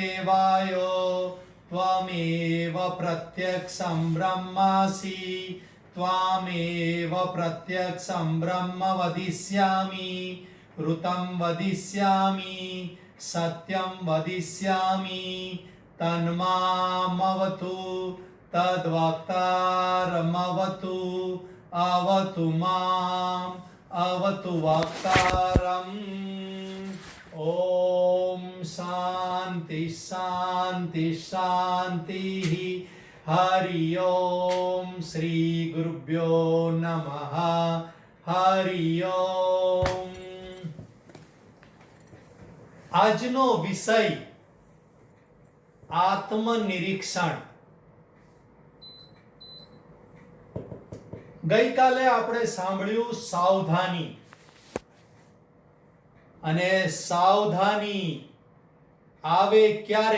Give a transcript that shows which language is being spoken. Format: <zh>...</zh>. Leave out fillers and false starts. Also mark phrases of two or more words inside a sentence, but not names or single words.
<sa>वायो त्वमेव प्रत्यक्षं ब्रह्मासि त्वामेव प्रत्यक्षं ब्रह्म वदिष्यामि ऋतं वदिष्यामि सत्यं वदिष्यामि तन्मामवतु तद्वक्तारमवतु अवतु माम् अवतु वक्तारम्। ओम शांति शांति शांति। हरि ओम श्री गुरुभ्यो नमः। हरि ओम।</sa> <gu>આજનો વિષય આત્મનિરીક્ષણ। ગઈકાલે આપણે સાંભળ્યું સાવધાની, અને સાવધાની આવે ક્યારે?</gu>